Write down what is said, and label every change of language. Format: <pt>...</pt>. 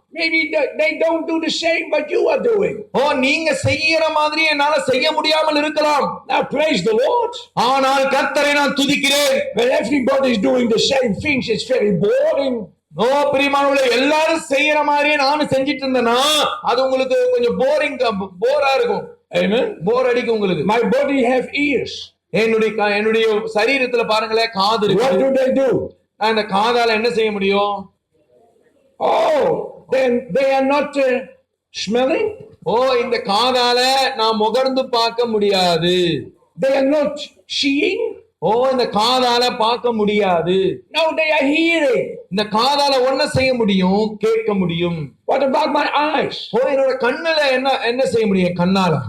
<en>Maybe they don't do the same what you are doing.</en> <ta>ஓ நீங்க செய்யற மாதிரி என்னால செய்ய முடியாமல் இருக்கலாம்.</ta> <en>Now praise the Lord.</en> <ta>ஆனால் கர்த்தரை நான் துதிக்கிறேன்.</ta> <en>When everybody is doing the same things, it's very boring.</en> <ta>ஓ பிரியமானவர்களே எல்லாரும் செய்யற மாதிரியே நானும் செஞ்சிட்டு இருந்தேன்னா அது உங்களுக்கு கொஞ்சம் போரா இருக்கும்.</ta> <en>Amen.</en> <ta>போர் அடிக்கும் உங்களுக்கு.</ta> <en>My body have ears.</en> <ta>என்னுடைய சரீரத்துல பாருங்களேன் காது</ta> <en>What</en> <ta>இருக்கு.</ta> <en>do they do?</en> <ta>நான் இந்த காதால என்ன செய்ய முடியும்?</ta> <en>Oh, then they are not smelling.</en> <ta>ஓ இந்த காதால நான் முகர்ந்து பார்க்க முடியாது.</ta> <en>They are not seeing.</en> <ta>ஓ இந்த காதால பார்க்க முடியாது.</ta> <en>No, they are hearing.</en> <ta>இந்த காதால ஒன்ன செய்ய முடியும், கேட்க முடியும்.</ta> <en>What about my eyes?</en> <ta>ஓ என்னோட கண்ணுல என்ன செய்ய முடியும்? கண்ணால.</ta>